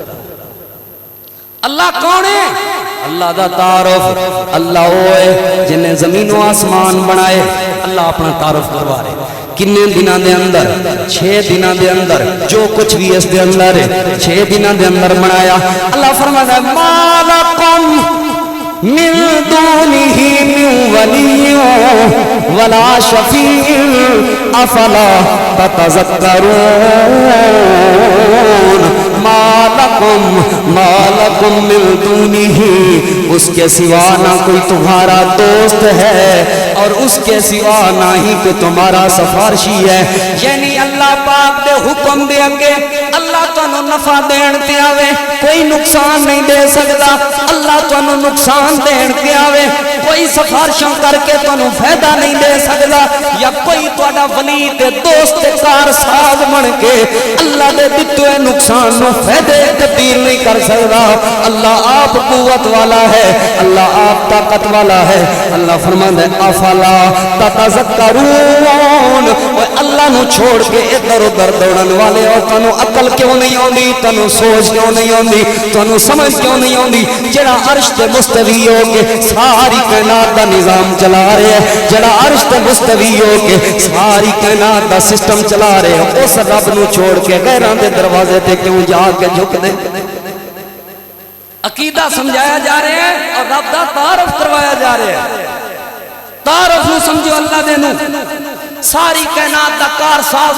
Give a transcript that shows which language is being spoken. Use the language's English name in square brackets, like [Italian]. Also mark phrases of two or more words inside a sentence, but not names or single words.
[Punjabi] اللہ کون ہے اللہ دا تعارف اللہ ہوئے جنہیں زمین و آسمان بنائے اللہ اپنا تعارف کروا رہے کنے دنوں دے اندر 6 دنوں دے اندر جو کچھ بھی اس دے اندر ہے 6 دنوں دے اندر بنایا اللہ فرماتا ہے [Arabic] ما لکم من دونہ من ولی ولا شفیع افلا تتذکرون ما لکم من دونہ [Urdu] اس کے سوا نہ کوئی تمہارا دوست ہے اور اس کے سوا نہ ہی کوئی تمہارا سفارشی ہے [Punjabi] یعنی اللہ پاک دے حکم دے اگے اللہ تانوں نفع دین تے آوے کوئی نقصان نہیں دے سکتا اللہ تانوں نقصان دین تے آوے کوئی سفارشاں کر کے تانوں فائدہ نہیں دے سکتا یا کوئی تہاڈا ولی تے دوست تے کار ساز بن کے اللہ دے دتے نقصان نو فائدے تبدیل نہیں کر سکتا اللہ آپ قوت والا ہے اللہ آپ طاقت والا ہے اللہ فرماندا ہے [Arabic] افلا تتذکرون [Punjabi] اللہ نو چھوڑ کے ادھر ادھر دوڑن والے اور تانوں عقل کیوں نہیں آندی تانوں سوچ کیوں نہیں آندی تانوں سمجھ کیوں نہیں آندی جڑا عرش تے مستوی ہو کے ساری کائنات دا نظام چلا رہے ہیں جڑا عرش تے مستوی ہو کے ساری کائنات دا سسٹم چلا رہے ہیں اس رب نو چھوڑ کے غیراں دے دروازے تے کیوں جا کے جھک دے عقیدہ سمجھایا جا رہا ہے اور رب دا تعارف کروایا جا رہا ہے تعارف نو سمجھو اللہ دے نو ساری کائنات دا کار ساز